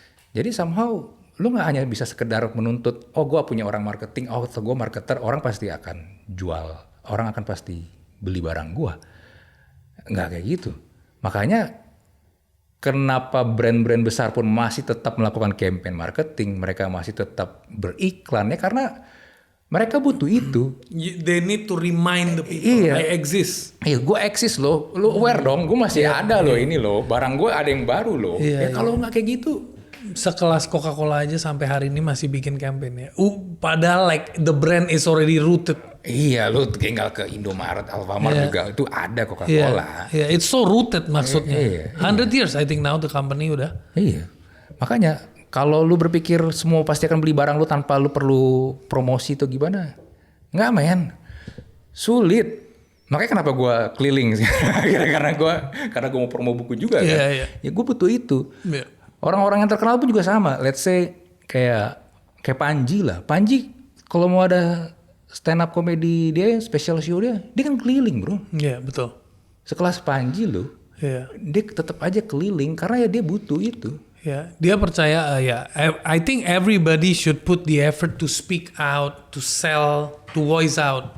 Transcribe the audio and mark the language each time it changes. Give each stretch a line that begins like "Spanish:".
Indonesian: Jadi somehow lu nggak hanya bisa sekedar menuntut, oh gue punya orang marketing, oh gue marketer, orang pasti akan jual, orang akan pasti beli barang gue. Nggak kayak gitu. Makanya kenapa brand-brand besar pun masih tetap melakukan campaign marketing, mereka masih tetap beriklan ya karena mereka butuh itu.
English: They need to remind the people, I exist.
Indonesian: Iya, gue eksis loh. Lu aware dong, gue masih ada loh ini loh. Barang gue ada yang baru loh. Kalau nggak kayak gitu, sekelas Coca-Cola aja sampai hari ini masih bikin campaign ya.
English: Padahal like the brand is already rooted.
Indonesian: Iya, lu tinggal ke Indomaret, Alfamart juga itu ada Coca-Cola.
English: Iya, it's so rooted maksudnya. 100 years I think now the company udah.
Indonesian: Iya, makanya kalau lu berpikir semua pasti akan beli barang lu tanpa lu perlu promosi itu gimana? Nggak men, sulit. Makanya kenapa gue keliling sih? karena gue mau promo buku juga kan. Ya gue butuh itu. Orang-orang yang terkenal pun juga sama. Let's say kayak Panji lah. Panji kalau mau ada stand up comedy dia, special show dia kan keliling bro. Iya betul. Sekelas Panji loh. Dia tetap aja keliling karena ya dia butuh itu.
English: Ya, dia percaya I think everybody should put the effort to speak out, to sell, to voice out.